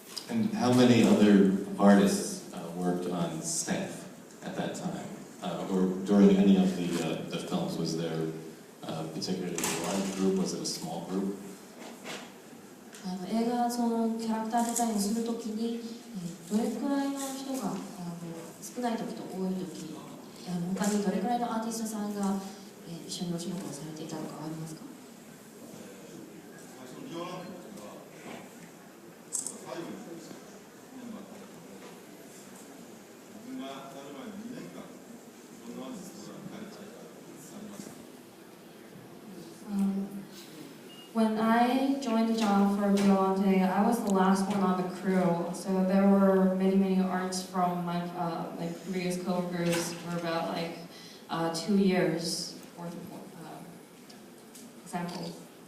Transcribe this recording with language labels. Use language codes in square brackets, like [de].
[en] And how many other artists worked on staff at that time? Or during any of the films, was there a particularly large group? Was it a small group? [ja] 映画そのキャラクターデザインをするときに、どれくらいの人が少ないときと多いとき、他にどれくらいのアーティストさんが一緒にお仕事をされていたのかありますか？最初のビオランテは最後にメンバーだったので、自分がやる前に2年間いろんなアーティストが彼たちがありました。 [en] When I joined the job for Biollante, I was the last one on the crew, so there were many arts from my previous co-workers for about 2 years worth of examples.